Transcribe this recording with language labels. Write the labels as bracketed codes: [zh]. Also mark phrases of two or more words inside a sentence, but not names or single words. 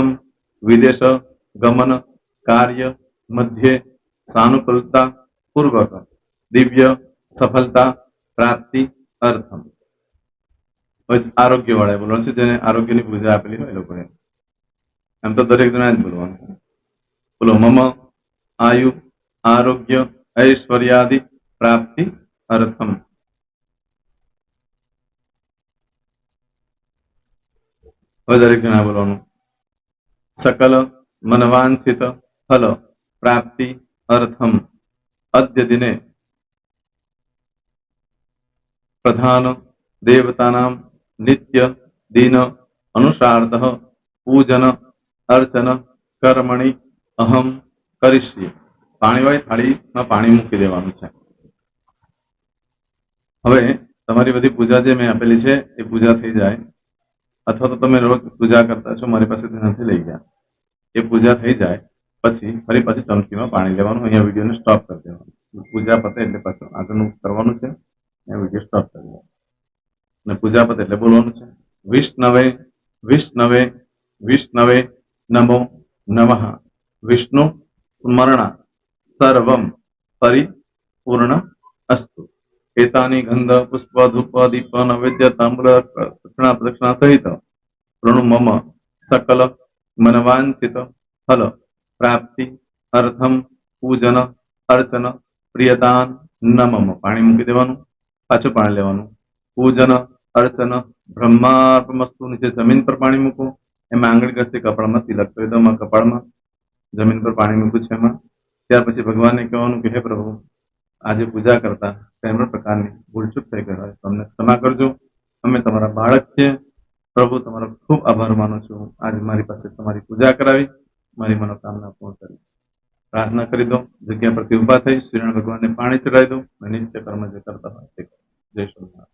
[sa] વિદેશ ગમન કાર્ય મધ્યે સાનુકૂલતા પૂર્વક દિવ્ય સફળતા પ્રાપ્તિ અર્થમ [gu] આરોગ્ય વાળા બોલવાનું છે જેને આરોગ્યની પૂજા આપેલી હોય એ લોકોએ એમ તો દરેક જણા જ બોલવાનું બોલો [sa] મમ આયુ આરોગ્ય ऐश्वर्यादि प्राप्ति अर्थम [gu] દરેક જના બોલવાનું [sa] सकल मनवांछित फल प्राप्ति अर्थम अद्य दिने प्रधान देवतानां नित्य दिन अनुसारतः पूजन अर्चन कर्मणि अहम करिष्ये [gu] पाणीवाળી થાળીમાં પાણી મૂકી દેવાનું છે હવે તમારી બધી પૂજા જે મેં આપેલી છે એ પૂજા થઈ જાય અથવા તો તમે રોજ પૂજા કરતા છો મારી પાસેથી નથી લઈ ગયા એ પૂજા થઈ જાય પછી ફરી પાછી ચમચીમાં પાણી લેવાનું અહીંયા વિડીયોને સ્ટોપ કરી દેવાનું પૂજા પતે એટલે પાછું આગળનું કરવાનું છે એ વિડીયો સ્ટોપ કરી દેવાનું અને પૂજા પતે એટલે બોલવાનું છે [sa] વિષ્ણવે વિષ્ણવે વિષ્ણવે નમો નમઃ વિષ્ણુ સ્મરણા सर्वं परिपूर्ण अस्तु एतानि गंध पुष्प धूप दीप नैवेद्य ताम्र दक्षिणा प्रदक्षिणा सहित प्रणु मम सकल मनवांछित फल प्राप्ति अर्थम पूजन अर्चन प्रियदान नमम [gu] પાણી મૂકી દેવાનું પાછું પાણી લેવાનું [sa] पूजन अर्चन ब्रह्मार्पणमस्तु [gu] નીચે જમીન પર પાણી મૂકો એમાં आंगળી ઘસી કપાળમાં તિલક કરી દો કપાળમાં જમીન પર પાણી મૂક્યું છે એમાં ત્યાર પછી ભગવાનને કહેવાનું કે હે પ્રભુ આજે પૂજા કરતા કઈ પણ પ્રકારની ભૂલચૂક થઈ ગઈ હોય તમને ક્ષમા કરજો અમે તમારા બાળક છીએ પ્રભુ તમારો ખૂબ આભાર માનું છું આજે મારી પાસે તમારી પૂજા કરાવી મારી મનોકામના પૂર્ણ કરી પ્રાર્થના કરી દો જગ્યા પરથી ઉભા થઈ શ્રીનારાયણ ભગવાનને પાણી ચડાવી દો અને નિત્ય કર્મ જે કરતા હોય તે જય સ્વામિનારાયણ